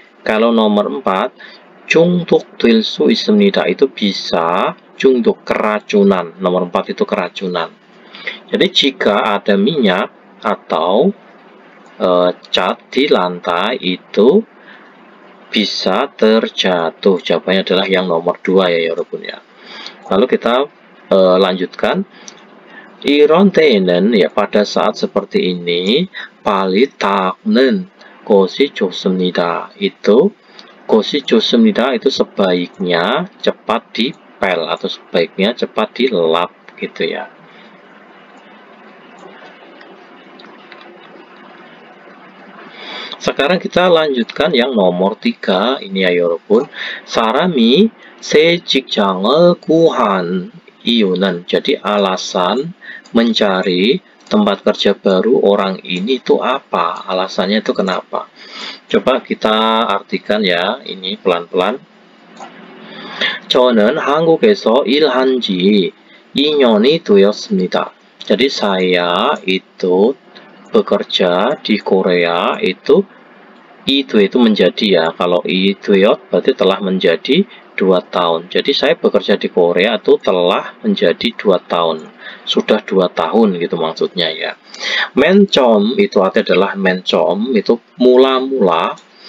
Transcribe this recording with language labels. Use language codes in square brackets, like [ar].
[id] Kalau nomor 4, [ko] 중독될 수 있습니다, [id] itu bisa 중독, keracunan. Nomor 4 itu keracunan. Jadi jika ada minyak atau cat di lantai itu bisa terjatuh. Jawabannya adalah yang nomor 2 ya 여러분 ya. Lalu kita lanjutkan. [ko] 이런 때에는, [id] ya pada saat seperti ini, [ko] 빨리 닦는 것이 좋습니다. [id] Itu [ko] 것이 좋습니다, [id] itu sebaiknya cepat dipel atau sebaiknya cepat dilap gitu ya. Sekarang kita lanjutkan yang nomor 3. Ini ya 여러분. [ko] 사람이 새 직장을 구한 이유는, [id] jadi alasan mencari tempat kerja baru orang ini itu apa? Alasannya itu kenapa? Coba kita artikan ya, ini pelan-pelan. [ko] 저는 한국에서 일한 지 2년이 되었습니다. [id] Jadi saya itu bekerja di Korea itu menjadi ya. Kalau itu berarti telah menjadi 2 tahun. Jadi saya bekerja di Korea itu telah menjadi 2 tahun. Sudah 2 tahun gitu maksudnya ya. Mencom itu artinya adalah mencom itu mula-mula.